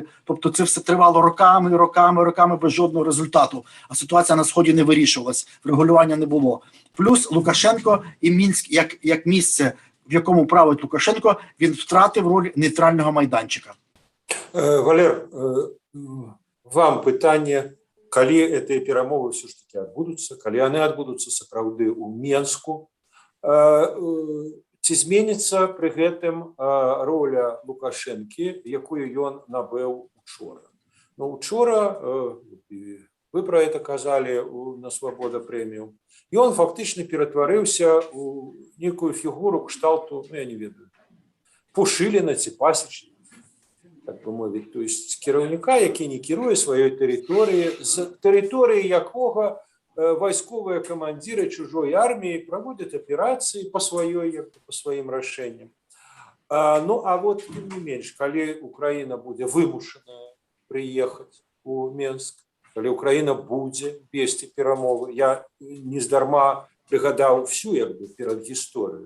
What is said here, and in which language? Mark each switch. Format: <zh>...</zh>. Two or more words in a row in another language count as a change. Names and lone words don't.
<uk>Тобто це все тривало роками без жодного результату. А ситуація на Сході не вирішувалась, врегулювання не було. Плюс Лукашенко і Мінськ як місце, в якому править Лукашенко, він втратив роль нейтрального майданчика. Валер, вам питання,</uk> <be>калі гэтыя перамовы ўсё ж таки адбудуцца, калі яны адбудуцца сапраўды ў Менску, ці зменіцца пры гэтым роля Лукашэнкі, якую ён набыў учора? Ну, учора, вы</be> <ru>про это</ru> <be>казалі на Свабода прэмію, і он фактычна ператварыўся ў некую фігуру кшталту, я не ведаю, Пушыліна ці Пасечніка,</be> <uk>так би мовити,</uk> <ru>то есть</ru> <be>кіраўніка, які не кіруе сваёй тэрыторыі, з тэрыторыі якога вайсковыя камандзіры чужой арміі праводзяць аперацыі по сваім рашэнням. Ну,</be> <ru>а вот,</ru> <be>тым не менш, калі Украіна будзе вымушаная прыехаць у Менск, калі Украіна будзе весці перамовы, я нездарма прыгадаў всю перадгісторыю.</be>